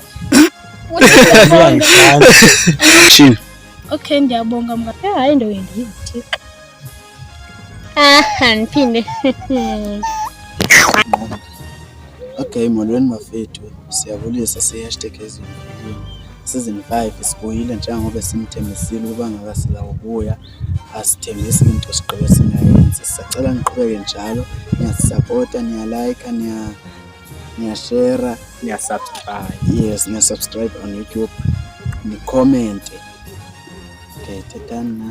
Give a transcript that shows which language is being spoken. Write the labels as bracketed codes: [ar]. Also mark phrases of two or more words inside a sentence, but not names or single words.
[xh] action okay ndiyabonga mga hayi ndo yendiyithi ndiphinde okay molweni mafethu siyabulisa se- [en] hashtag season [xh] 5 sibuyile njengoba simthembisile ukuba ngaka sila ukubuya asithembisi into siqhubeke singayenzi sicela niqhubeke njalo niyasupporta niyalike niyashare niyasubscribe yes niyasubscribe on YouTube ni-comment thetana